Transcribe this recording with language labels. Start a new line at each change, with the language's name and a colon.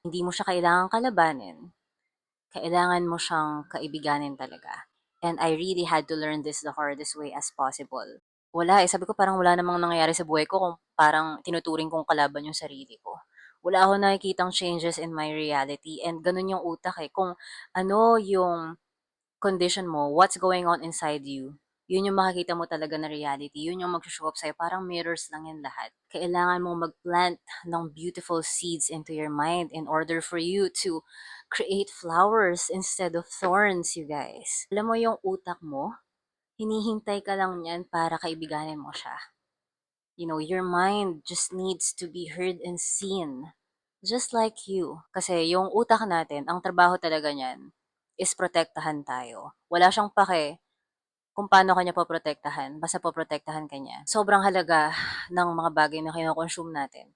Filipino: Hindi mo siya kailangan kalabanin. Kailangan mo siyang kaibiganin talaga.
English: And I really had to learn this the hardest way as possible.
Filipino: Wala eh. Sabi ko parang wala namang nangyayari sa buhay ko kung parang tinuturing kong kalaban yung sarili ko. Wala akong nakikitang
English: changes in my reality
Filipino: and ganun yung utak eh. Kung ano yung condition mo,
English: what's going on inside you,
Filipino: yun yung makikita mo talaga na reality. Yun yung mag-show up sa'yo. Parang mirrors lang yan lahat. Kailangan mong mag-plant ng
English: beautiful seeds into your mind in order for you to create flowers instead of thorns, you guys.
Filipino: Alam mo yung utak mo, hinihintay ka lang yan para kaibiganin mo siya.
English: Your mind just needs to be heard and seen. Just like you.
Filipino: Kasi yung utak natin, ang trabaho talaga niyan is protektahan tayo. Wala siyang pake kung paano kanya poprotektahan, basta poprotektahan ka niya. Sobrang halaga ng mga bagay na kino-consume natin.